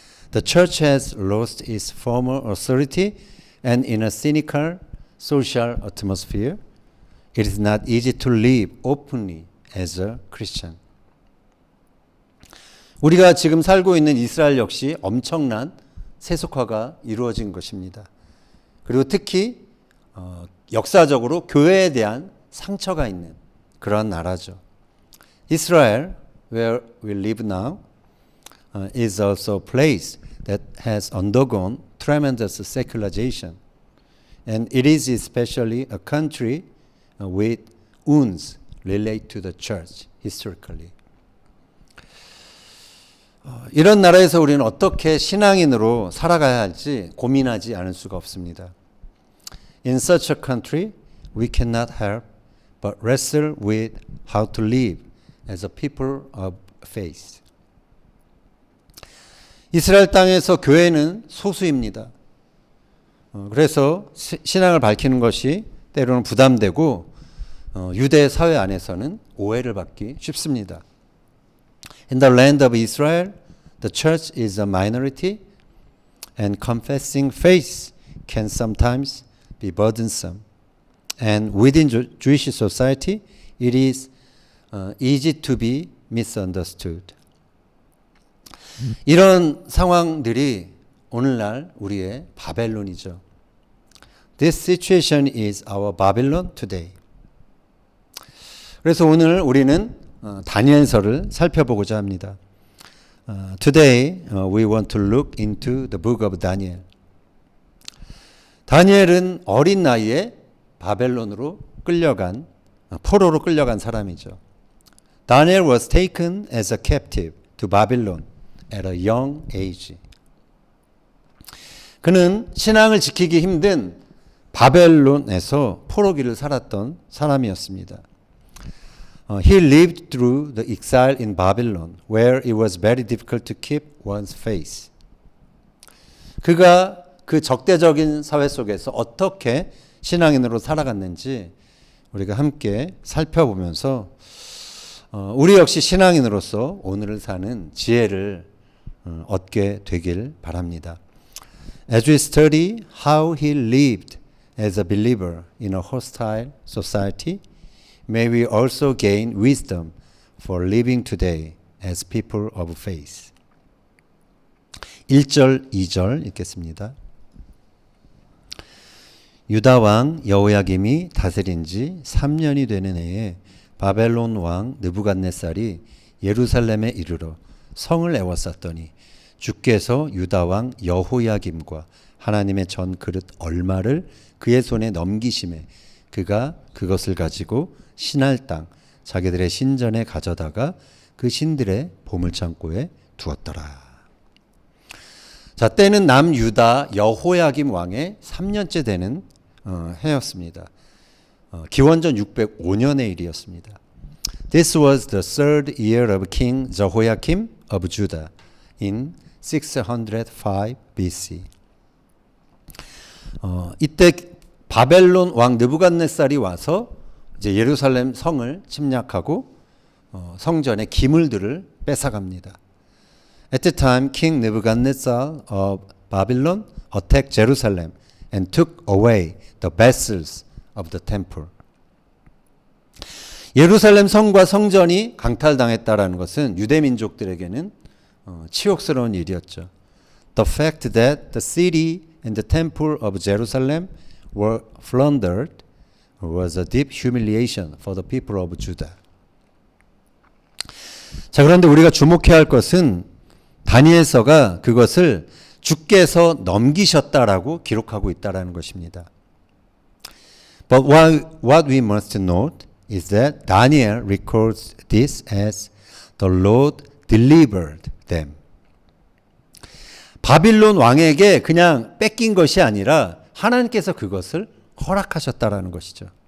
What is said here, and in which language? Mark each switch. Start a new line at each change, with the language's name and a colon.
English: The church has lost its former authority and in a cynical social atmosphere, it is not easy to live openly as a Christian.
Korean: 우리가 지금 살고 있는 이스라엘 역시 엄청난 세속화가 이루어진 것입니다. 그리고 특히 역사적으로 교회에 대한 상처가 있는 그런 나라죠.
English: Israel, where we live now, is also a place that has undergone tremendous secularization. And it is especially a country with wounds related to the church historically.
Korean: 이런 나라에서 우리는 어떻게 신앙인으로 살아가야 할지 고민하지 않을 수가 없습니다.
English: In such a country, we cannot help but wrestle with how to live as a people of faith.
Korean: 이스라엘 땅에서 교회는 소수입니다. 그래서 신앙을 밝히는 것이 때로는 부담되고 유대 사회 안에서는 오해를 받기 쉽습니다.
English: In the land of Israel, the church is a minority and confessing faith can sometimes be burdensome. And within Jewish society, it is easy to be misunderstood.
Korean: 이런 상황들이 오늘날 우리의 바벨론이죠.
English: This situation is our Babylon today.
Korean: 그래서 오늘 우리는 다니엘서를 살펴보고자 합니다.
English: Today we want to look into the book of Daniel.
Korean: 다니엘은 어린 나이에 바벨론으로 끌려간 포로로 끌려간 사람이죠.
English: Daniel was taken as a captive to Babylon at a young age.
Korean: 그는 신앙을 지키기 힘든 바벨론에서 포로기를 살았던 사람이었습니다.
English: He lived through the exile in Babylon, where it was very difficult to keep one's faith.
Korean: 그가 그 적대적인 사회 속에서 어떻게 신앙인으로 살아갔는지 우리가 함께 살펴보면서 우리 역시 신앙인으로서 오늘을 사는 지혜를 얻게 되길 바랍니다.
English: As we study how he lived as a believer in a hostile society, may we also gain wisdom for living today as people of faith.
Korean: 1절, 2절 읽겠습니다. 유다 왕 여호야김이 다스린 지 3년이 되는 해에 바벨론 왕 느부갓네살이 예루살렘에 이르러 성을 에워쌌더니 주께서 유다 왕 여호야김과 하나님의 전 그릇 얼마를 그의 손에 넘기심에 그가 그것을 가지고 신할 땅 자기들의 신전에 가져다가 그 신들의 보물창고에 두었더라. 자, 때는 남유다 여호야김 왕의 3년째 되는 해였습니다. 기원전 605년의 일이었습니다.
English: This was the third year of King Jehoiakim of Judah in 605 BC.
Korean: 이때 바벨론 왕 느부갓네살이 와서 이제 예루살렘 성을 침략하고 성전의 기물들을 뺏어갑니다.
English: At the time, King Nebuchadnezzar of Babylon attacked Jerusalem and took away the vessels of the temple.
Korean: 예루살렘 성과 성전이 강탈당했다라는 것은 유대 민족들에게는 치욕스러운 일이었죠.
English: The fact that the city and the temple of Jerusalem were plundered was a deep humiliation for the people of Judah.
Korean: 자, 그런데 우리가 주목해야 할 것은 다니엘서가 그것을 주께서 넘기셨다라고 기록하고 있다라는 것입니다.
English: But what we must note is that Daniel records this as the Lord delivered them.
Korean: 바빌론 왕에게 그냥 뺏긴 것이 아니라 하나님께서 그것을 허락하셨다라는 것이죠.